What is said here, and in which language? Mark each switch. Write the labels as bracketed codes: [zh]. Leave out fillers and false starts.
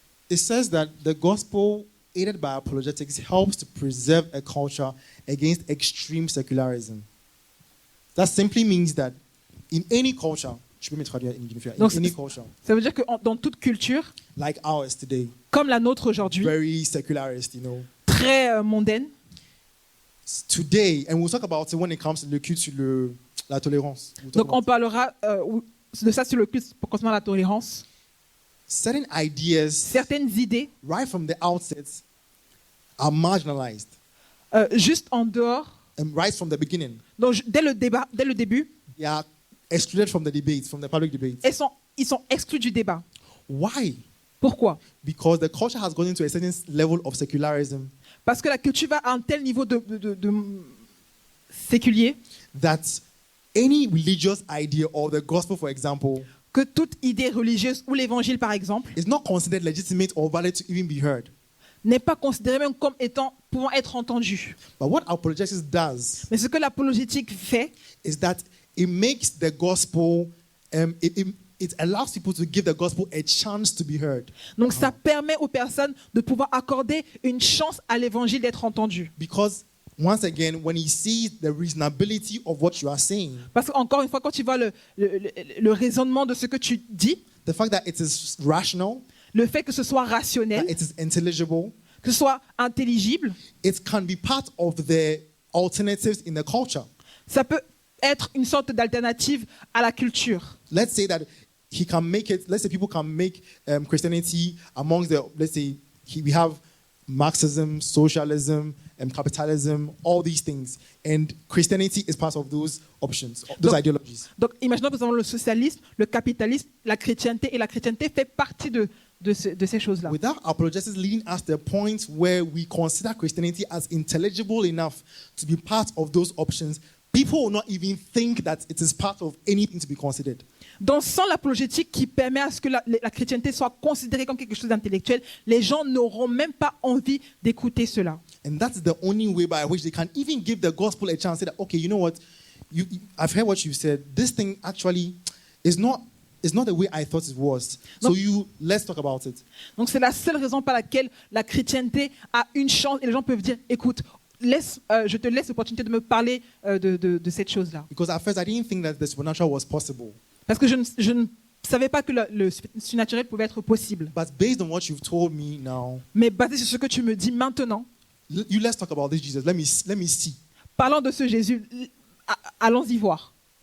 [en] It says that the gospel, aided by apologetics, helps to preserve a culture against extreme secularism. That simply means that in any culture, [fr] Donc, [en] any culture, [fr] ça veut dire que dans toute culture, [en] like ours today, [fr] comme la nôtre aujourd'hui, [en] very secularist, [fr] très mondaine, [en] today, and we'll talk about it when it comes to [fr] le culte sur la tolérance. donc on parlera de ça sur le culte concernant la tolérance. [en] Certain ideas, [fr] Certaines idées, [en] right from the outset, are marginalized. [fr] Juste en dehors, [en] And right from the beginning, [fr] donc dès le début, [en] they are excluded from the debates, from the public debates. [fr] ils sont exclus du débat. [en] Why? [fr] Pourquoi? [en] Because the culture has gone into a certain level of secularism [fr] Parce que la culture va à un tel niveau de séculier [en] that any religious idea or the gospel, for example, [fr] que toute idée religieuse ou l'évangile, par exemple, [en] is not considered legitimate or valid to even be heard. [fr] n'est pas considéré même comme pouvant être entendu. [en] But what apologetics does [fr] Mais ce que l'apologétique fait, [en] is that it makes the gospel, it allows people to give the gospel a chance to be heard. [fr] donc ça permet aux personnes de pouvoir accorder une chance à l'évangile d'être entendu. [en] Because once again, when he sees the reasonability of what you are saying, [fr] Parce qu'encore une fois, quand tu vois le raisonnement de ce que tu dis, [en] the fact that it is rational, [fr] le fait que ce soit rationnel, [en] that it is intelligible, [fr] que ce soit intelligible, [en] it can be part of the alternatives in the culture. [fr] ça peut être une sorte d'alternative à la culture. [en] Let's say that he can make it, let's say people can make Christianity amongst the, let's say we have Marxism, socialism, capitalism, all these things. And Christianity is part of those options, those ideologies. [fr] Donc, imaginons que nous avons le socialisme, le capitalisme, la chrétienté, et la chrétienté fait partie de ces choses-là. [en] Without apologetics leading us to a point where we consider Christianity as intelligible enough to be part of those options, people will not even think that it is part of anything to be considered. [fr] Donc, sans l'apologétique qui permet à ce que la chrétienté soit considérée comme quelque chose d'intellectuel, les gens n'auront même pas envie d'écouter cela. [en] And that's the only way by which they can even give the gospel a chance. Say that, okay, you know what? I've heard what you said. This thing actually is not the way I thought it was. So let's talk about it. [fr] Donc, c'est la seule raison par laquelle la chrétienté a une chance et les gens peuvent dire, écoute, je te laisse l'opportunité de me parler de cette chose-là. [en] Because at first I didn't think that the supernatural was possible. [fr] Parce que je ne savais pas que le surnaturel pouvait être possible. [en] But based on what you've told me now, [fr] Mais basé sur ce que tu me dis maintenant, [en] let's talk about this Jesus. Let me see. [fr] parlant de ce Jésus, allons-y voir.